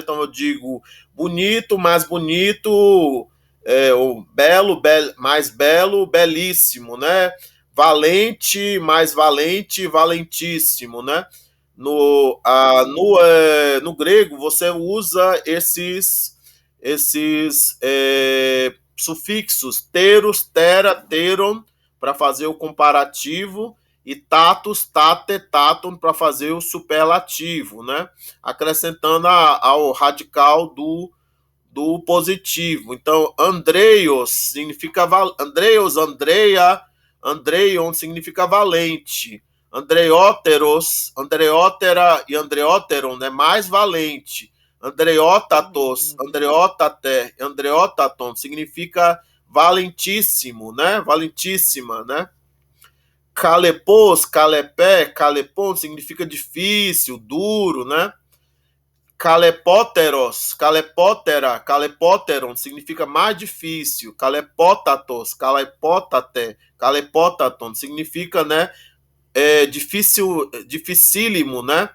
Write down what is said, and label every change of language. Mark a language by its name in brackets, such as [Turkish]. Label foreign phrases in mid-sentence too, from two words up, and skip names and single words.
[Portuguese] Então eu digo bonito, mais bonito, o belo, mais belo, belíssimo, né? Valente, mais valente, valentíssimo, né? No grego você usa esses sufixos [Greek] τερος, τερα, τερον [Portuguese] para fazer o comparativo e [Greek] τατος, τατη, τατον [Portuguese] para fazer o superlativo, né? Acrescentando ao radical do positivo. Então, Andreios significa [Greek] ἀνδρεῖος, ἀνδρεία, ἀνδρεῖον [Portuguese] significa valente. [Greek] ἀνδρειότερος, ἀνδρειοτέρα [Portuguese] e Andreóteron, né, mais valente. [Greek] ἀνδρειότατος, ἀνδρειοτάτη, ἀνδρειότατον [Portuguese] significa valentíssimo, né? Valentíssima, né? [Greek] χαλεπός, χαλεπή, χαλεπόν [Portuguese] significa difícil, duro, né? [Greek] χαλεπώτερος, χαλεπωτέρα, χαλεπώτερον [Portuguese] significa mais difícil. [Greek] χαλεπώτατος, χαλεπωτάτη, χαλεπώτατον [Portuguese] significa, né, difícil, dificílimo, né?